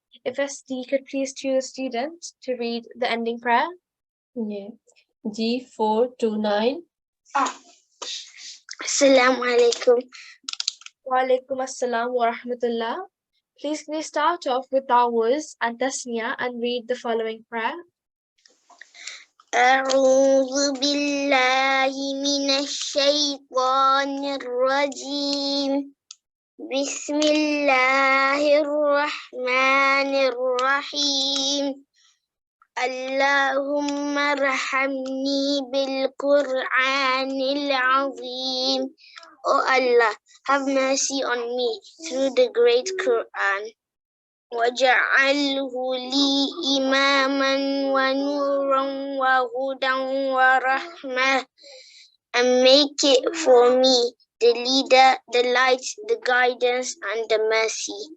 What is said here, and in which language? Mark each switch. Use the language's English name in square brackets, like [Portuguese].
[English] If SD could please choose a student to read the ending prayer. Yeah. G429. [Arabic] Assalamu alaikum. Wa alaikum assalam wa rahmatullah. [English] Please can you start off with Dawuz and Tasniya and read the following prayer. [Arabic] أعوذ بالله من الشيطان الرجيم. بسم الله الرحمن الرحيم. اللهم ارحمني بالقرآن العظيم. [English] Oh Allah, have mercy on me through the great Quran. [Arabic] وَجَعَلْهُ لِي إِمَامًا وَنُورًا وَهُدًى وَرَحْمَةً, [English] and make it for me the leader, the light, the guidance, and the mercy.